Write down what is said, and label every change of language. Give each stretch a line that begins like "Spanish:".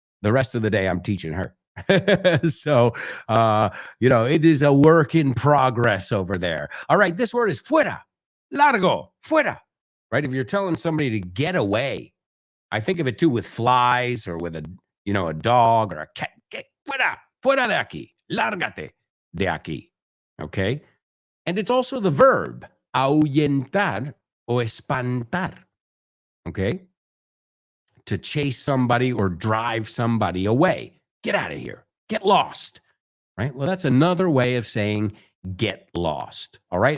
English: The rest of the day, I'm teaching her. So, it is a work in progress over there. All right, this word is
Spanish: fuera, largo, fuera,
English: right? If you're telling somebody to get away, I think of it too with flies or with a dog or a cat.
Spanish: Get fuera de aquí, lárgate de aquí, okay?
English: And it's also the verb,
Spanish: ahuyentar o espantar,
English: okay? To chase somebody or drive somebody away. Get out of here. Get lost, right? Well, that's another way of saying get lost, all right?